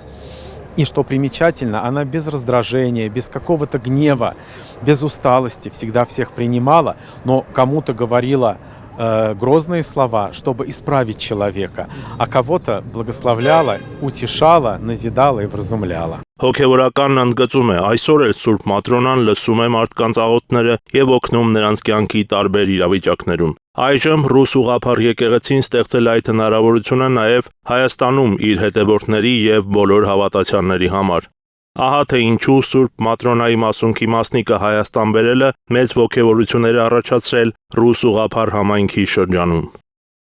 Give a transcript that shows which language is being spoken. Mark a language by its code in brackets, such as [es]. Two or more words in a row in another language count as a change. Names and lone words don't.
[ru] И что примечательно, она без раздражения, без какого-то гнева, без усталости всегда всех принимала, но кому-то говорила грозные слова, чтобы исправить человека, а кого-то благословляла, утешала, назидала и вразумляла. [hy] Հոգևորականն ընդգծում է, այսօր էլ Սուրբ Մատրոնան լսում է մարդկանց աղոթները եւ օգնում նրանց կյանքի տարբեր իրավիճակներում։ Այժմ ռուս ուղղափառ եկեղեցին ստեղծել այդ հնարավորությունը նաեւ Հայաստանում իր հետևորդների եւ բոլոր հավատացյալների համար։ Ահա թե ինչու Սուրբ Մատրոնայի մասունքի մասնիկը Հայաստան բերելը մեծ ոգևորություններ առաջացրել ռուս ուղղափառ համայնքի շրջանում։